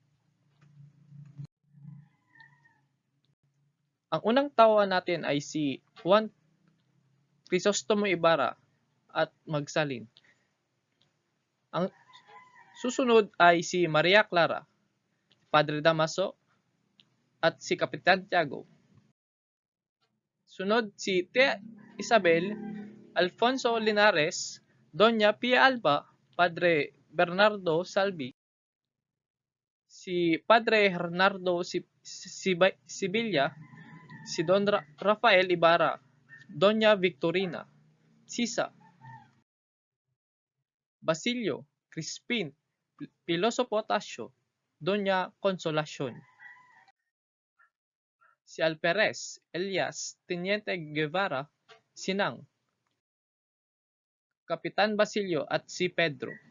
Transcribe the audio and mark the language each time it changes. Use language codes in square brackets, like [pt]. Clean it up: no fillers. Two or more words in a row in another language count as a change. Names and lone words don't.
[tl] Ang unang tauhan natin ay si Juan Crisostomo Ibarra at Magsalin. Ang susunod ay si Maria Clara, Padre Damaso, at si Kapitan Tiago. Sunod si Tia Isabel, Alfonso Linares, Doña Pia Alba, Padre Bernardo Salvi, si Padre Hernando Sibilla, si Don Rafael Ibarra, Doña Victorina, Sisa, Basilio, Crispin, Piloso Potasio, Doña Consolacion, si Alperes, Elias, Teniente Guevara, Sinang, Kapitan Basilio at si Pedro.